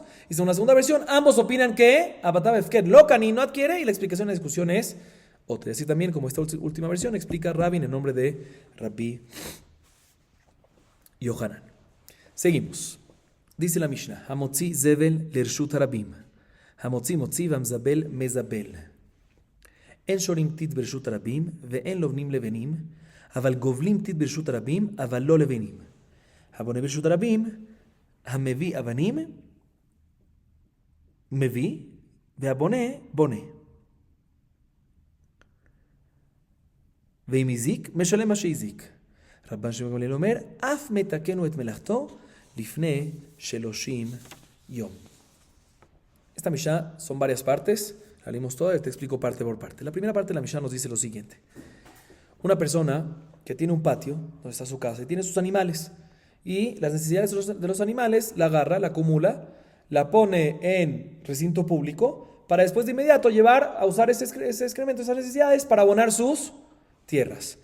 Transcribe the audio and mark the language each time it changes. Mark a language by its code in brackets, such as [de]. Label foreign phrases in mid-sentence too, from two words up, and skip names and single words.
[es] Y según la segunda versión, ambos opinan que Abatá Befker lo Caní no adquiere y la explicación, la discusión es otra. Y así también, como esta última versión, explica Rabbi en el nombre de Rabbi Yohanan. Seguimos. Dice la Mishnah, [he] המוציא זבל לרשות הרבים. המוציא מוציא והמזבל מזבל. אין שורין טיט ברשות הרבים ואין לובנין לבנים אבל גובלין טיט ברשות הרבים אבל לא לבנים. הבונה ברשות הרבים המביא אבנים מביא והבונה בונה. ואם הזיק, משלם מה שהזיק. רבן שמעון גמליאל אומר, אף מתקנו את מלאכתו לפני 30 יום. [es] Esta Mishnah son varias partes, la leímos toda y te explico parte por parte. La primera parte de la Mishnah nos dice lo siguiente. Una persona que tiene un patio, donde está su casa, y tiene sus animales, y las necesidades de los animales la agarra, la acumula, la pone en recinto público, para después de inmediato llevar a usar ese excremento, esas necesidades, para abonar sus tierras.